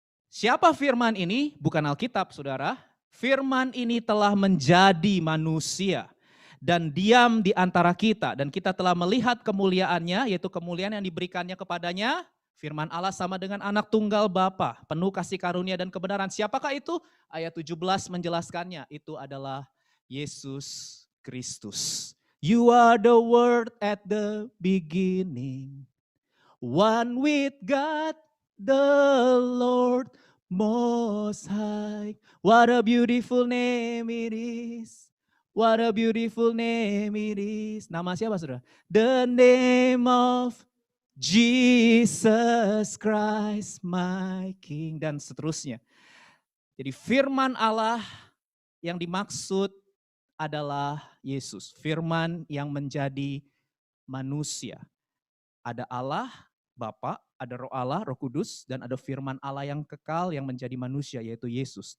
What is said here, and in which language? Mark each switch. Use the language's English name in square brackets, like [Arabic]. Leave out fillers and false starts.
[Indonesian] Siapa firman ini? Bukan Alkitab, saudara. Firman ini telah menjadi manusia dan diam di antara kita. Dan kita telah melihat kemuliaannya, yaitu kemuliaan yang diberikannya kepadanya. Firman Allah sama dengan anak tunggal Bapa, penuh kasih karunia dan kebenaran. Siapakah itu? Ayat 17 menjelaskannya. Itu adalah Yesus Kristus. [English] You are the word at the beginning. One with God, the Lord Most High. What a beautiful name it is. What a beautiful name it is. [Indonesian] Nama siapa, saudara? [English] The name of Jesus Christ, my King. [Indonesian] Dan seterusnya. Jadi firman Allah yang dimaksud adalah Yesus. Firman yang menjadi manusia. Ada Allah, Bapa, ada Roh Allah, Roh Kudus, dan ada firman Allah yang kekal yang menjadi manusia, yaitu Yesus.